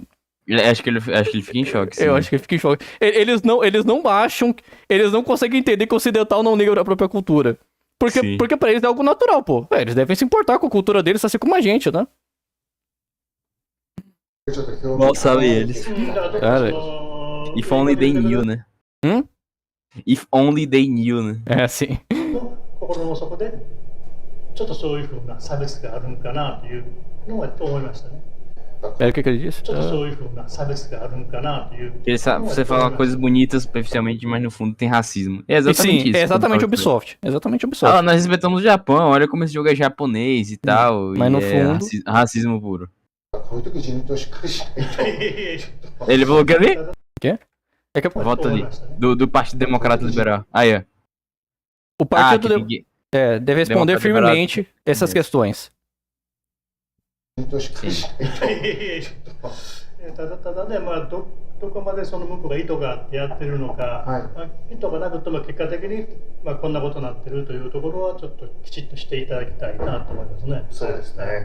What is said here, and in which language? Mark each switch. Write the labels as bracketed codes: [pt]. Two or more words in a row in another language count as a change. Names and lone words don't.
[pt] Acho que ele fica em choque. Sim. Eu acho que ele fica em choque. Eles não acham, eles não conseguem entender que o ocidental não liga pra própria cultura. Porque pra eles é algo natural, pô. Eles devem se importar com a cultura deles, assim como a gente, né? Mal sabem eles. Cara, [en] If only they knew, né? If only they knew, [pt] né? É assim. [ja] 心の底でちょっとそういうふうな差別があるんかなというのは思いましたね。 [pt] É o que ele disse? [ja] ちょっとそういうふうな差別があるんかなという。 [pt] Você fala coisas bonitas superficialmente, mas no fundo tem racismo. É exatamente Sim, isso. é exatamente Ubisoft. Exatamente Ubisoft. Ah, nós respeitamos o Japão, olha como esse jogo é japonês e tal. Mas e no é fundo... racismo puro. [ja] こういう時自民党しっかりしないと。 [pt] Ele falou que ali? É que Volta ali. Do Partido Democrata Liberal. Aí, ó. o partido que deve responder Democrata firmemente Liberal. essas questões. [ja] 自民党しっかりしないと。ただね、どこまでその向こうが意図があってやってるのか、意図がなくても結果的に、こんなことになってるというところはちょっときちっとしていただきたいなと思いますね。そうですね。